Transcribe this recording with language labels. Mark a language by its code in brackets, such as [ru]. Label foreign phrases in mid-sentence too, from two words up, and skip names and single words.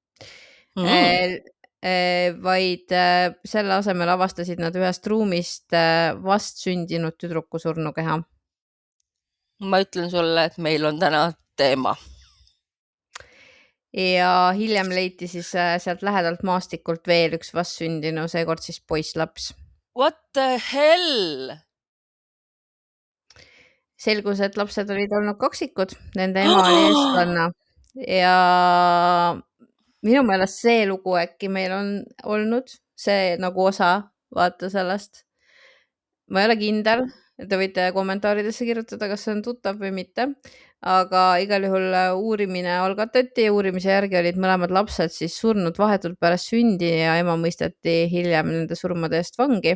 [et] Vaid selle asemel avastasid nad ühest ruumist vastsündinud tüdruku surnukeha. Ma ütlen sulle, et meil on täna teema. Ja hiljem leiti siis sealt lähedalt maastikult veel üks vastsündinu, seekord siis poisslaps. [en] What the hell? [et] Selgus, et lapsed olid olnud kaksikud, nende ema oli eestlanna ja minu meelest see lugu äkki meil on olnud see nagu osa vaata sellest. ma ei ole kindel, te võite kommentaaridesse kirjutada, kas see on tuttav või mitte, aga igal juhul uurimine algatati ja uurimise järgi olid mõlemad lapsed siis surnud vahetult pärast sündi ja ema mõisteti hiljem nende surmade eest vangi.